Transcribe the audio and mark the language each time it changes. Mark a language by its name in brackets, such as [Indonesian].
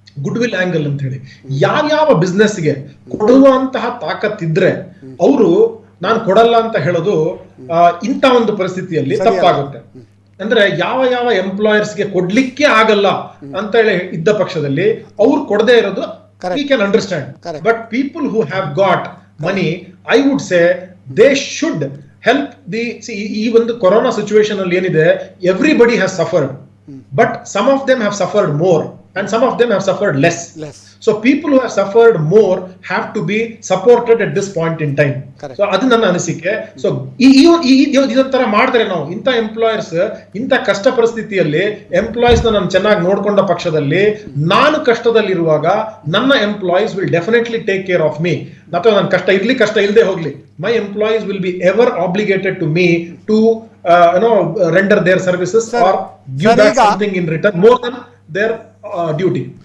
[Kannada] Good will angle ಅಂತ ಹೇಳಿ, ಯಾವ್ಯಾವ ಬಿಸ್ನೆಸ್ಗೆ ಕೊಡುವಂತಹ ತಾಕತ್ತಿದ್ರೆ ಅವರು ನಾನು ಕೊಡಲ್ಲ ಅಂತ ಹೇಳೋದು ಇಂಥ ಒಂದು ಪರಿಸ್ಥಿತಿಯಲ್ಲಿ ತಪ್ಪಾಗುತ್ತೆ. ಅಂದ್ರೆ ಯಾವ ಯಾವ ಎಂಪ್ಲಾಯರ್ಸ್ಗೆ ಕೊಡ್ಲಿಕ್ಕೆ ಆಗಲ್ಲ ಅಂತ ಹೇಳಿ ಇದ್ದ ಪಕ್ಷದಲ್ಲಿ ಅವ್ರು ಕೊಡದೇ ಇರೋದು [English] we can understand. Correct. But people who have got money, I would say they should help the [Kannada] ಈ ಒಂದು ಕೊರೋನಾ ಸಿಚುವೇಶನ್ ಅಲ್ಲಿ ಏನಿದೆ, [English] everybody has suffered, but some of them have suffered more and some of them have suffered less. So people who have suffered more have to be supported at this point in time. Correct. [Kannada] So ಅದು ನನ್ನ ಅನಿಸಿಕೆ. So ಇದೊಂಥರ ಮಾಡಿದ್ರೆ ನಾವು ಇಂಥ employers ಇಂಥ ಕಷ್ಟ ಪರಿಸ್ಥಿತಿಯಲ್ಲಿ ಎಂಪ್ಲಾಯೀಸ್ ನಾನು ಚೆನ್ನಾಗಿ ನೋಡ್ಕೊಂಡ ಪಕ್ಷದಲ್ಲಿ ನಾನು ಕಷ್ಟದಲ್ಲಿರುವಾಗ ನನ್ನ employees [English] Will definitely take care of me. [Kannada] ಅಥವಾ ನನ್ನ ಕಷ್ಟ ಇರ್ಲಿ ಕಷ್ಟ ಇಲ್ಲದೆ ಹೋಗ್ಲಿ, [English] My employees will be ever obligated to me to render their services or give back something in return more than their duty.